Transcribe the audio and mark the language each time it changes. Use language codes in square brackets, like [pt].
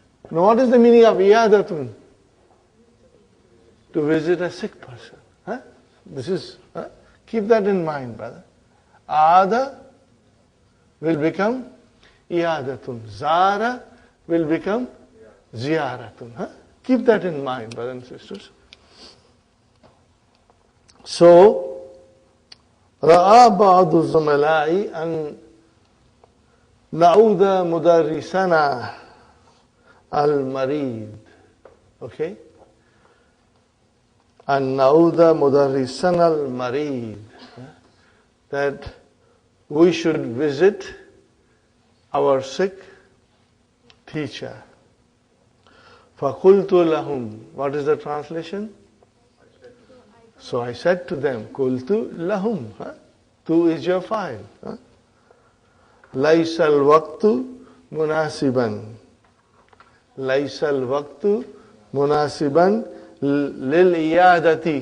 [en] Now what is the meaning of iyadatun? To visit a sick person. This is, keep that in mind, brother. Ada will become iyadatun. Zara will become ziyaratun. Keep that in mind, brothers and sisters. [ar] So, رأى بعض الزملاء أن نعود مدرسنا المريض. [en] Okay? [ar] أن نعود مدرسنا المريض. [en] That we should visit our sick teacher. [ar] فَقُلْتُ لَهُمْ. [en] What is the translation? So I said to them, [ar] قُلْتُ لَهُمْ. [en] Tu is your file. [ar] ليس الوقت مناسبا ليس الوقت مناسبا للإيادة.